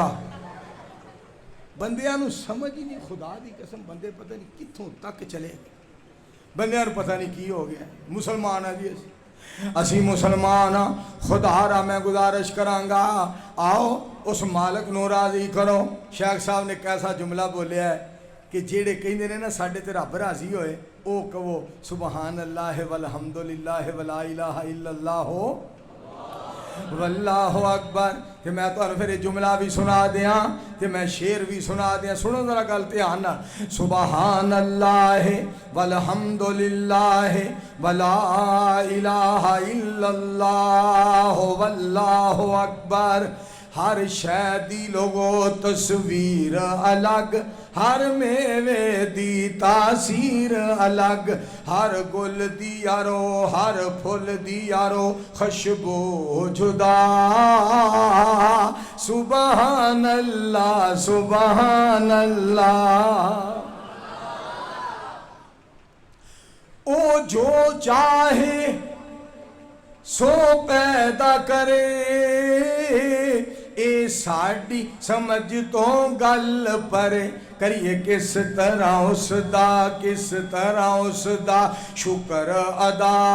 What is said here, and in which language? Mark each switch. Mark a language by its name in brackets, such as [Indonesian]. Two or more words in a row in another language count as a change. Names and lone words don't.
[Punjabi] ਬੰਦਿਆਂ ਨੂੰ ਸਮਝ ਹੀ ਨਹੀਂ, ਖ਼ੁਦਾ ਦੀ ਕਸਮ ਬੰਦੇ ਪਤਾ ਨਹੀਂ ਕਿੱਥੋਂ ਤੱਕ ਚਲੇ ਗਏ, ਬੰਦਿਆਂ ਨੂੰ ਪਤਾ ਨਹੀਂ ਕੀ ਹੋ ਗਿਆ। ਮੁਸਲਮਾਨ ਹੈ ਜੀ ਅਸੀਂ ਮੁਸਲਮਾਨ ਹਾਂ, ਖ਼ੁਦਾ ਰਾ ਮੈਂ ਗੁਜ਼ਾਰਿਸ਼ ਕਰਾਂਗਾ ਆਓ ਉਸ ਮਾਲਿਕ ਨੂੰ ਰਾਜ਼ੀ ਕਰੋ। ਸ਼ੇਖ਼ ਸਾਹਿਬ ਨੇ ਕੈਸਾ ਜੁਮਲਾ ਬੋਲਿਆ ਹੈ ਕਿ ਜਿਹੜੇ ਕਹਿੰਦੇ ਨੇ ਨਾ ਸਾਡੇ ਤੇ ਰੱਬ ਰਾਜ਼ੀ ਹੋਏ, ਓ ਕਹੋ [Arabic] سبحان الله والحمد لله ولا إله إلا الله والله أكبر. [Punjabi] ਕਿ ਮੈਂ ਤੁਹਾਨੂੰ ਫਿਰ ਜੁਮਲਾ ਵੀ ਸੁਣਾ ਦਿਆਂ ਤੇ ਮੈਂ ਸ਼ੇਅਰ ਵੀ ਸੁਣਾ ਦਿਆਂ, ਸੁਣੋ ਜ਼ਰਾ ਗੱਲ ਧਿਆਨ ਨਾਲ। [Arabic] سبحان الله والحمد لله ولا إله إلا الله والله أكبر. [Punjabi] ਹਰ ਸ਼ੈ ਦੀ ਲੋਕੋ ਤਸਵੀਰ ਅਲੱਗ, ਹਰ ਮੇਵੇ ਦੀ ਤਾਸੀਰ ਅਲੱਗ, ਹਰ ਗੁਲ ਦੀ ਯਾਰੋ ਹਰ ਫੁੱਲ ਦੀ ਯਾਰੋ ਖ਼ੁਸ਼ਬੂ ਜੁਦਾ। [Arabic] سبحان الله سبحان الله. [Punjabi] ਓ ਜੋ ਚਾਹੇ ਸੋ ਪੈਦਾ ਕਰੇ, ਏ ਸਾਡੀ ਸਮਝ ਤੋਂ ਗੱਲ ਪਰ ਕਰੀਏ ਕਿਸ ਤਰ੍ਹਾਂ ਉਸਦਾ, ਕਿਸ ਤਰ੍ਹਾਂ ਉਸਦਾ ਸ਼ੁਕਰ ਅਦਾ।